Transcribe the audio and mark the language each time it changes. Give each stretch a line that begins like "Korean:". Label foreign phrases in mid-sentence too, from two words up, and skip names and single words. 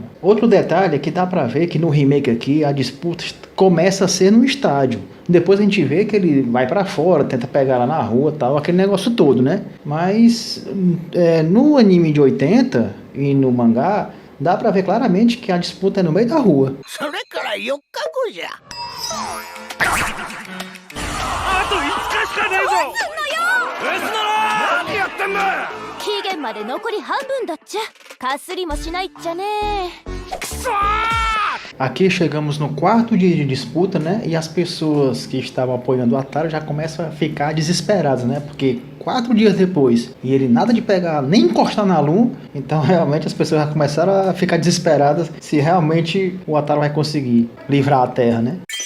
Portuguese: Outro detalhe é que dá pra ver que no remake aqui a disputa começa a ser no estádio. Depois a gente vê que ele vai pra fora, tenta pegar ela na rua, tal, aquele negócio todo, né? Mas no anime de 80 e no mangá dá pra ver claramente que a disputa é no meio da rua.
Japanese: 期限まで残り半分だっちゃ。かすりもしないっちゃね。くそー!
Portuguese: Aqui chegamos no quarto dia de disputa, né? E as pessoas que estavam apoiando o Ataru já começam a ficar desesperadas, né? Porque 4 dias depois e ele nada de pegar, nem encostar na Alum, então realmente as pessoas já começaram a ficar desesperadas se realmente o Ataru vai conseguir livrar a Terra, né?